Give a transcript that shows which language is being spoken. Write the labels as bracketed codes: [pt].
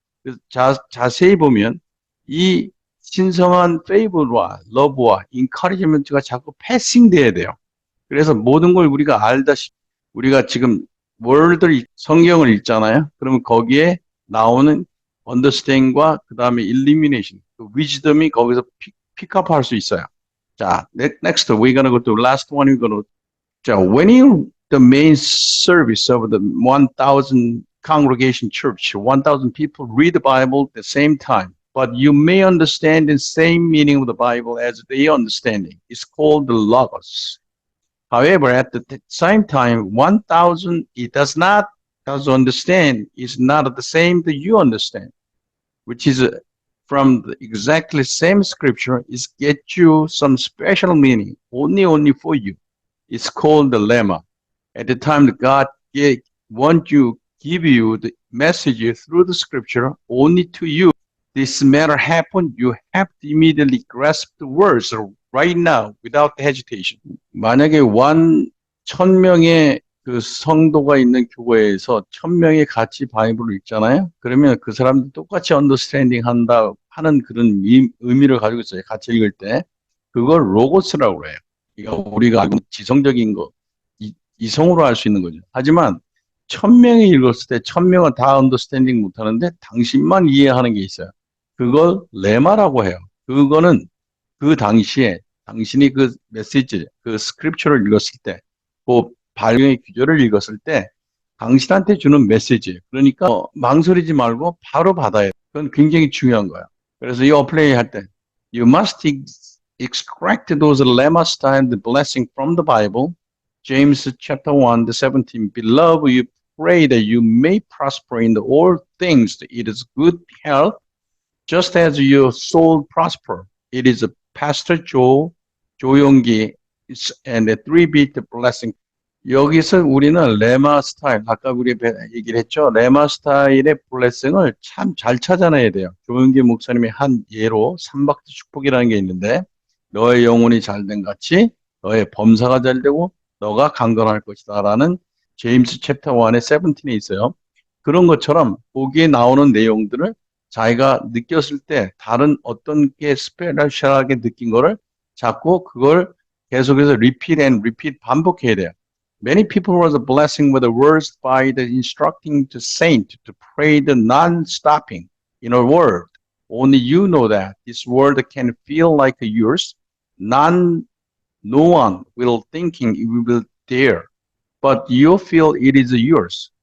[ko] 그래서 자세히 보면 이 신성한 페이버와 러브와 인커리지먼트가 자꾸 패싱돼야 돼요. 그래서 모든 걸 우리가 알다시피 우리가 지금 월드 성경을 읽잖아요. 그러면 거기에 나오는 understand과 그 다음에 elimination, 그 wisdom이 거기서 픽업할 수 있어요. [en] 자, next we're gonna go to last one. We're gonna 자, when the main service of the 1,000 congregation church, 1,000 people read the Bible at the same time, but you may understand the same meaning of the Bible as they understanding. It's called the Logos. However, at the same time, 1,000 it does understand is not the same that you understand, which is from the exactly same scripture is get you some special meaning only for you. It's called the lemma. At the time that God want to give you the message through the scripture only to you. This matter happened, you have to immediately grasp the words right now without hesitation. [ko] 만약에 1,000명의 그 성도가 있는 교회에서 1000명이 같이 바이블을 읽잖아요. 그러면 그 사람들 똑같이 언더스탠딩 한다 하는 그런 의미를 가지고 있어요. 같이 읽을 때. 그걸 로고스라고 해요. 그러니까 우리가 알고 있는 지성적인 거, 이성으로 할 수 있는 거죠. 하지만 1000명이 읽었을 때 1000명은 다 언더스탠딩 못 하는데 당신만 이해하는 게 있어요. 그걸 레마라고 해요. 그거는 그 당시에 당신이 그 메시지, 그 스크립처를 읽었을 때, 그 발명의 규절을 읽었을 때 당신한테 주는 메시지. 그러니까 망설이지 말고 바로 받아야 돼. 그건 굉장히 중요한 거야. 그래서 이 어플레이 할 때 [en] you must extract those lemmas and the blessing from the Bible. James chapter 1, the 17. Beloved, you pray that you may prosper in all things. It is good health, just as your soul prosper. It is a Pastor Joe, 조용기, and a three-bit blessing. [ko] 여기서 우리는 레마 스타일, 아까 우리 얘기를 했죠. 레마 스타일의 블레싱을 참 잘 찾아내야 돼요. 조용기 목사님의 한 예로 삼박자 축복이라는 게 있는데, 너의 영혼이 잘된 같이 너의 범사가 잘되고 너가 강건할 것이다 라는 제임스 챕터 1의 17에 있어요. 그런 것처럼 거기에 나오는 내용들을 자기가 느꼈을 때 다른 어떤 게 스페셜하게 느낀 거를 자꾸 그걸 계속해서 [en] repeat and repeat [ko] 반복해야 돼요. [en] Many people was a blessing with the words by the instructing the saint to pray the non-stopping in a word. Only you know that this word can feel like yours. No one will thinking it will dare, but you feel it is yours.